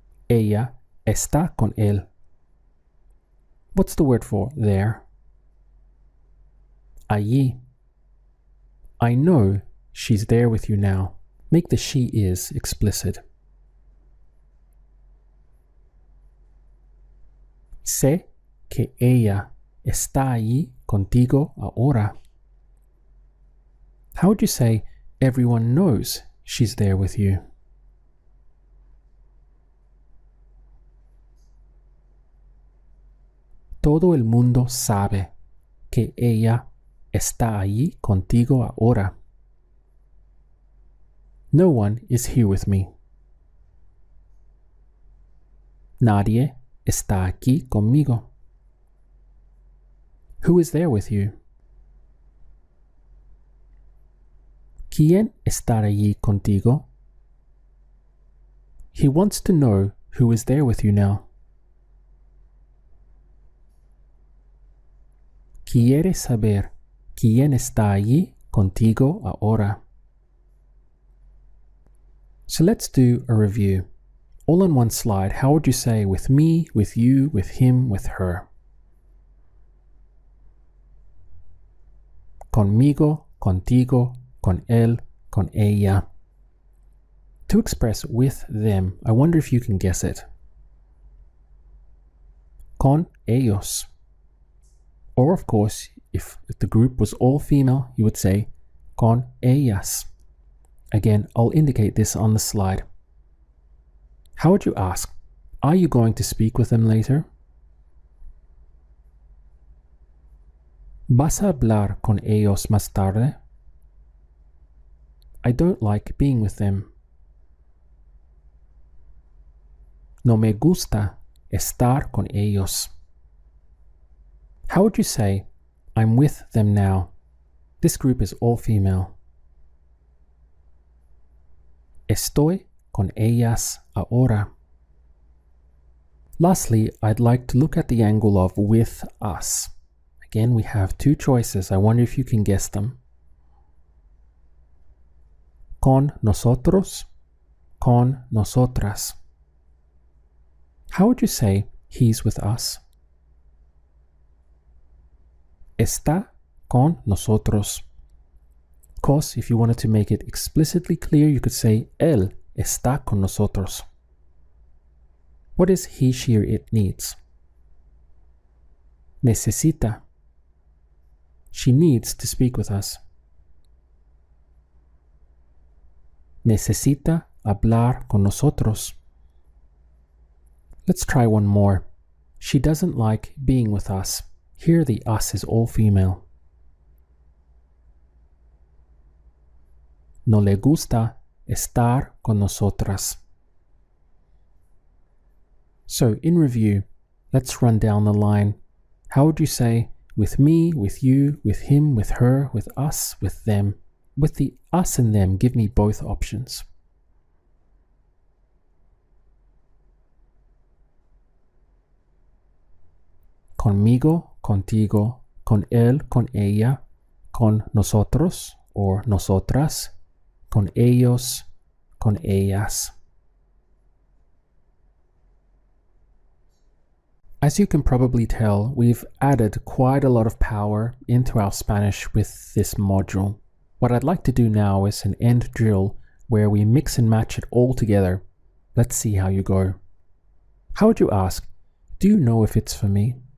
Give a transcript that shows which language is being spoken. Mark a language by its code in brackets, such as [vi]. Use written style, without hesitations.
[es] Ella está con él. [en] What's the word for there? Allí. I know she's there with you now. Make the she is explicit. [es] Sé que ella está allí contigo ahora. [en] How would you say everyone knows she's there with you? [es] Todo el mundo sabe que ella está allí contigo ahora. [en] No one is here with me. [es] Nadie está aquí conmigo. [en] Who is there with you? [es] ¿Quién está allí contigo? [en] He wants to know who is there with you now. [es] ¿Quiere saber quién está allí contigo ahora. [en] So let's do a review. All on one slide, how would you say with me, with you, with him, with her? [es] Conmigo, contigo, con él, con ella. [en] To express with them, I wonder if you can guess it. [es] Con ellos. [en] Or of course, if the group was all female, you would say [es] con ellas. [en] Again, I'll indicate this on the slide. How would you ask? Are you going to speak with them later? [es] ¿Vas a hablar con ellos más tarde? [en] I don't like being with them. [es] No me gusta estar con ellos. [en] How would you say, I'm with them now? This group is all female. [es] Estoy con ellas ahora. [en] Lastly, I'd like to look at the angle of with us. Again, we have two choices. I wonder if you can guess them. [es] Con nosotros, con nosotras. [en] How would you say he's with us? [es] Está con nosotros. [en] Of course, if you wanted to make it explicitly clear, you could say [es] él está con nosotros. [en] What is he, she, or it needs? Necesita. She needs to speak with us. [es] Necesita hablar con nosotros. [en] Let's try one more. She doesn't like being with us. Here the us is all female. [es] No le gusta estar con nosotras. [en] So, in review, let's run down the line. How would you say with me, with you, with him, with her, with us, with them? With the us and them, give me both options. [es] Conmigo, contigo, con él, con ella, con nosotros or nosotras, con ellos, con ellas. [en] As you can probably tell, we've added quite a lot of power into our Spanish with this module. What I'd like to do now is an end drill where we mix and match it all together. Let's see how you go. How would you ask, do you know if it's for me?